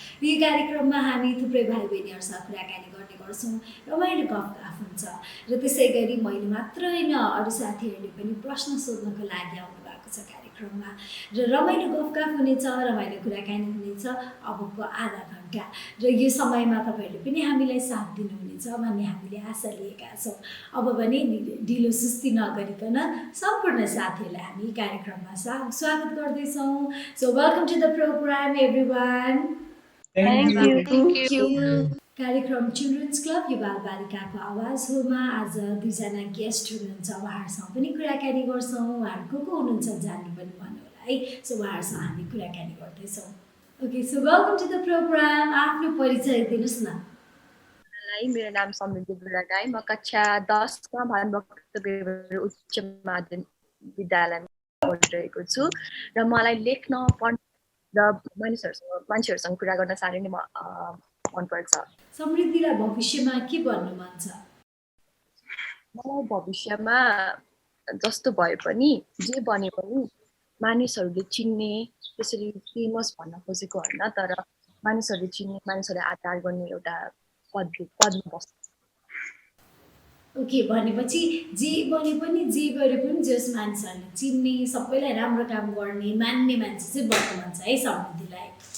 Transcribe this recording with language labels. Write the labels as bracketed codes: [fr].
[ne] यो कार्यक्रममा हामी थुप्रै भाइ बहिनीहरूसँग कुराकानी गर्ने गर्छौँ, रमाइलो गफगाफ हुन्छ र त्यसै गरी मैले मात्र होइन, अरू साथीहरूले पनि प्रश्न सोध्नको लागि आउनु भएको छ कार्यक्रममा र रमाइलो गफगाफ हुनेछ, रमाइलो कुराकानी हुनेछ अबको आधा घन्टा र यो समयमा तपाईँहरूले पनि हामीलाई साथ दिनुहुनेछ भन्ने हामीले आशा लिएका छौँ। अब भने ढिलो सुस्ती नगरिकन सम्पूर्ण साथीहरूलाई हामी कार्यक्रममा स्वागत गर्दैछौँ। [en] So welcome to the program everyone. Thank you. [ne] कार्यक्रम चिल्ड्रन्स क्लब यो बालबालिकाको आवाज होमा आज दुईजना गेस्ट हुनुहुन्छ, उहाँहरूसँग पनि कुराकानी गर्छौँ। उहाँहरू को हुनुहुन्छ जान्नु पनि मन होला है। सो उहाँहरूसँग हामी कुराकानी गर्दैछौँ। [en] Okay, so welcome to the program. [ne] आफ्नो परिचय दिनुहोस् न। मेरो नाम समृद्धि बुढागाई, म कक्षा 10मा भानुभक्त बेगर उच्च माध्यमिक विद्यालयमा पढिरहेको छु र मलाई लेख्न पढ्न र मान्छेहरूसँग कुरा गर्न साह्रै नै मनपर्छ। समृद्धिलाई भविष्यमा के बन्नु मन छ? मलाई भविष्यमा जस्तो भए पनि जे बने पनि मानिसहरूले चिन्ने, त्यसरी फेमस भन्न खोजेको होइन, तर मानिसहरूले चिन्ने, मानिसहरूलाई आदर गर्ने एउटा पदमा बस्छ। ओके, भनेपछि जे बने पनि जे गरे पनि जस मानिसहरूले चिन्ने, सबैलाई राम्रो काम गर्ने, मान्ने मान्छे चाहिँ बन्नु मन छ है समृद्धिलाई।